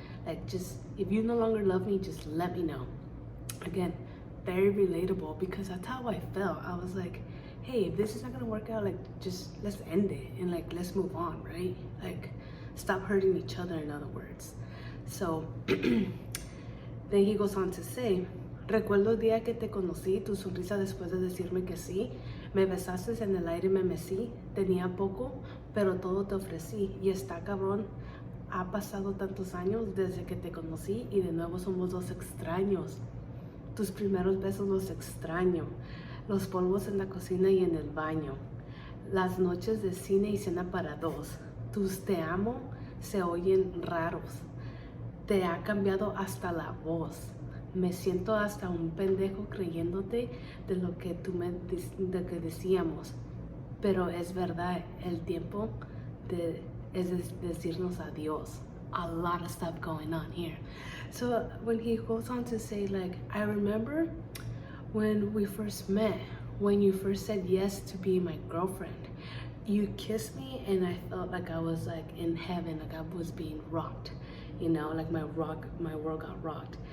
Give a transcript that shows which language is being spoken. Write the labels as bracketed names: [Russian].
[English] Like just, if you no longer love me, just let me know. Again, very relatable because that's how I felt. I was like, hey, if this is not gonna work out, like just let's end it and like let's move on, right? Like stop hurting each other, in other words. So then he goes on to say, [Spanish] recuerdo el día que te conocí, tu sonrisa después de decirme que sí, me besaste en el aire, me mecí, tenía poco, pero todo te ofrecí, y está cabrón, ha pasado tantos años desde que te conocí y de nuevo somos dos extraños. Tus primeros besos los extraño, los polvos en la cocina y en el baño, las noches de cine y cena para dos, tus te amo se oyen raros, te ha cambiado hasta la voz, me siento hasta un pendejo creyéndote de lo que de que decíamos, pero es verdad, el tiempo es decirnos adiós. [English] A lot of stuff going on here. So when he goes on to say like, I remember when we first met, when you first said yes to be my girlfriend, you kissed me and I felt like I was like in heaven, like I was being rocked, like my world got rocked.